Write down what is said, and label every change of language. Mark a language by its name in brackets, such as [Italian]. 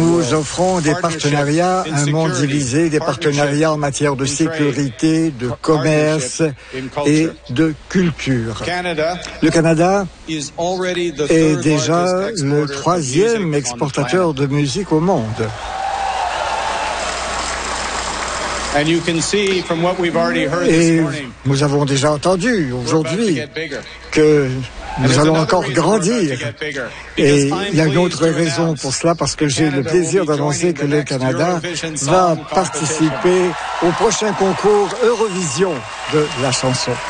[French] Nous offrons des partenariats, un monde divisé, des partenariats en matière de sécurité, de commerce et de culture. Le Canada est déjà le troisième exportateur de musique au monde. [English] And you can see from what we've already heard this morning. [French] Et nous avons déjà entendu aujourd'hui que nous allons encore grandir. Et il y a une autre raison pour cela, parce que j'ai le plaisir d'annoncer que le Canada va participer au prochain concours Eurovision de la chanson.